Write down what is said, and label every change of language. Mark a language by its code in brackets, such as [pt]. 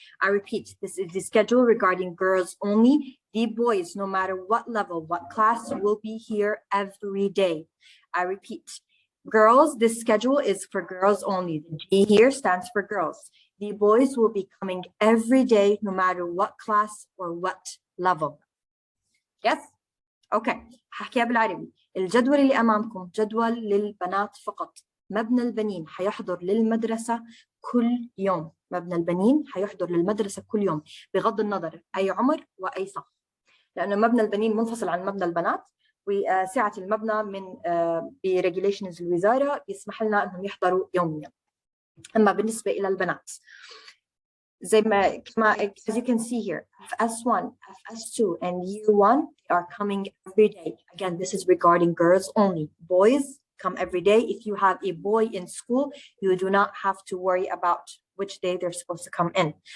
[en] I repeat, this is the schedule regarding girls only. The boys, no matter what level, what class, will be here every day. I repeat, girls, this schedule is for girls only. The G here stands for girls. The boys will be coming every day, no matter what class or what level. Yes? Okay. [ar] هحكيها بالعربي. الجدول اللي أمامكم جدول للبنات فقط. مبنى البنين حيحضر للمدرسة كل يوم. مبنى البنين حيحضر للمدرسة كل يوم بغض النظر أي عمر وأي صف. لأنه مبنى البنين منفصل عن مبنى البنات، وسعة المبنى من بريجوليشنز الوزارة يسمح لنا أنهم يحضروا يوميا. أما بالنسبة إلى البنات زي ما [en] as you can see here, FS1, FS2 and year 1 are coming every day. Again, this is regarding girls only. Boys come every day. If you have a boy in school, you do not have to worry about which day they're supposed to come in.